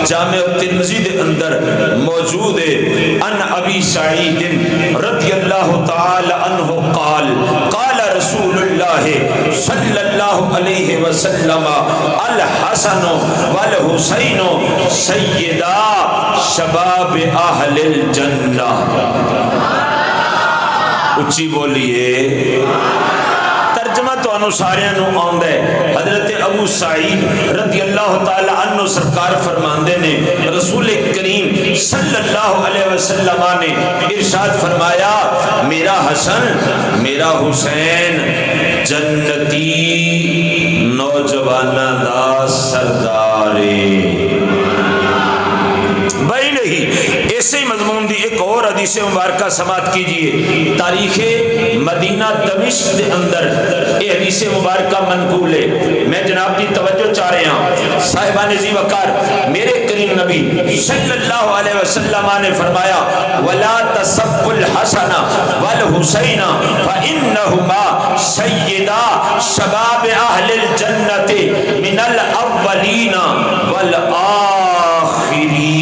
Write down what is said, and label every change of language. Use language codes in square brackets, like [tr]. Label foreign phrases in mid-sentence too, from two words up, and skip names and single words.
[pa] جامع ترمذی دے اندر موجود ہے [ar] ان ابی سعید رضی اللہ تعالی عنہ قال قال رسول اللہ صلی اللہ علیہ وسلم الحسن والحسین سیدا شباب اہل الجنہ. [pa] اچھی بولیے. ترجمہ تو انو ساریاں نو آندا ہے. حضرت ابو سعید رضی اللہ تعالی عنہ سرکار فرماندے نے رسول کریم صلی اللہ علیہ وسلم نے ارشاد فرمایا میرا حسن میرا حسین جنتی نوجواناں دا سردار بھائی نہیں. اسی مضمون دی ایک اور حدیث مبارکہ سماعت کیجئے. تاریخ مدینہ دمشق دے اندر یہ حدیث مبارکہ منقول ہے. [ur] میں جناب کی توجہ چاہ رہے ہیں صاحبان ذی وقار میرے کریم نبی صلی اللہ علیہ وسلم نے فرمایا [ar] ولا تسبوا الحسن والحسین فانہما سیدا شباب اہل الجنۃ من الاولین والآخرین.